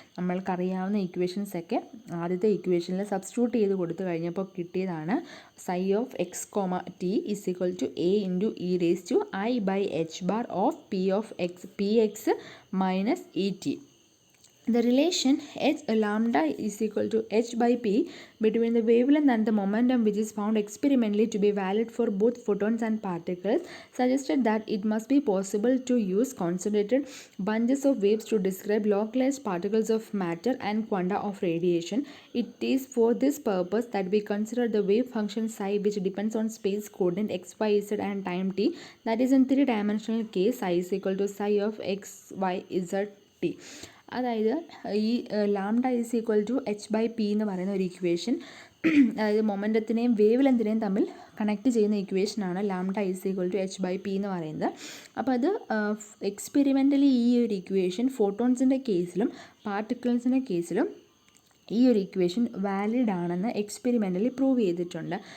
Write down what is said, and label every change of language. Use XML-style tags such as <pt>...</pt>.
<ml>നമ്മൾക്കറിയാവുന്ന ഇക്വേഷൻസൊക്കെ ആദ്യത്തെ ഇക്വേഷനിൽ സബ്സ്റ്റിറ്റ്യൂട്ട് ചെയ്ത് കൊടുത്തു കഴിഞ്ഞപ്പോൾ കിട്ടിയതാണ്</ml> <en>Psi of X comma T is equal to A into E raise to I by H bar of P X minus E T. The relation h lambda is equal to h by p between the wavelength and the momentum, which is found experimentally to be valid for both photons and particles, suggested that it must be possible to use concentrated bunches of waves to describe localized particles of matter and quanta of radiation. It is for this purpose that we consider the wave function psi, which depends on space coordinate x, y, z and time t. That is, in three-dimensional case, psi is equal to psi of x, y, z, t.</en> <ml>അതായത് ഈ lambda is equal to H by P എന്ന് പറയുന്ന ഒരു equation, അതായത് മൊമെൻറ്റത്തിനെയും wave ലെങ്തിനെയും തമ്മിൽ connect ചെയ്യുന്ന ഇക്വേഷനാണ് lambda is equal to H by P എന്ന് പറയുന്നത്. അപ്പോൾ അത് എക്സ്പെരിമെൻ്റലി ഈ ഒരു ഇക്വേഷൻ ഫോട്ടോൺസിൻ്റെ കേസിലും പാർട്ടിക്കിൾസിൻ്റെ കേസിലും ഈ ഒരു ഇക്വേഷൻ വാലിഡ് ആണെന്ന് എക്സ്പെരിമെൻ്റലി പ്രൂവ് ചെയ്തിട്ടുണ്ട്.</ml>